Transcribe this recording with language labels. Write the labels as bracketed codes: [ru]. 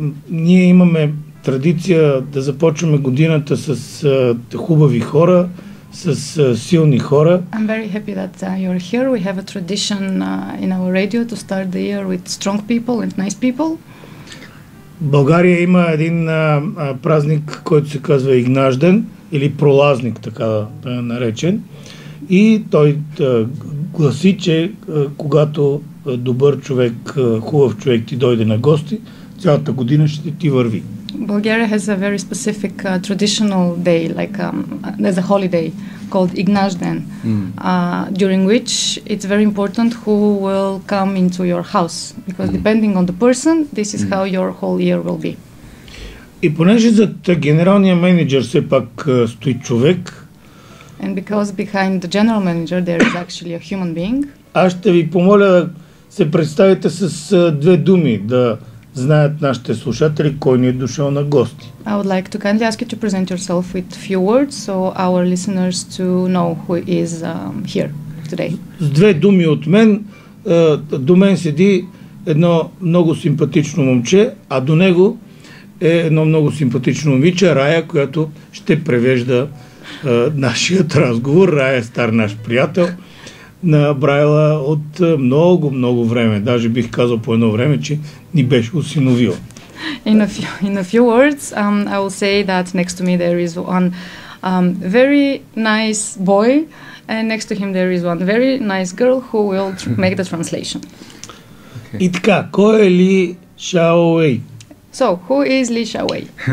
[bg] Ние имаме традиция да започваме годината с хубави хора, с силни хора. [en] I'm very happy that you're here. We have a tradition in our radio to start the year with strong people and nice people. [bg] България има един празник, който се казва Игнажден, или пролазник, така наречен. И той гласи, че когато добър човек, хубав човек ти дойде на гости, цялата година ще ти върви. [en] Bulgaria has a very specific traditional day, like there's a holiday called Ignajden, during which it's very important who will come into your house, because depending on the person, this is how your whole year will be. [bg] И понеже зад генералния менеджер все пак стои човек, [en] and because behind the general manager there is actually a human being, [bg] аз ще ви помоля да се представите с две думи, да знаят нашите слушатели кой ни е дошъл на гости. [en] I would like to kindly ask you to present yourself with few words so our listeners to know who is here today. [bg] С две думи от мен. До мен седи едно много симпатично момче, а до него е едно много симпатично момиче, Рая, която ще превежда нашият разговор. Рая е стар наш приятел на Брайла от много, много време. Даже бих казал по едно време, че ни беше осиновил. [en] In a few words, I will say that next to me there is one very nice boy, and next to him there is one very nice girl who will make the translation. Okay. [bg] И така, кой е Ли Шаоуей? [en] So, who is Li Шаоуей?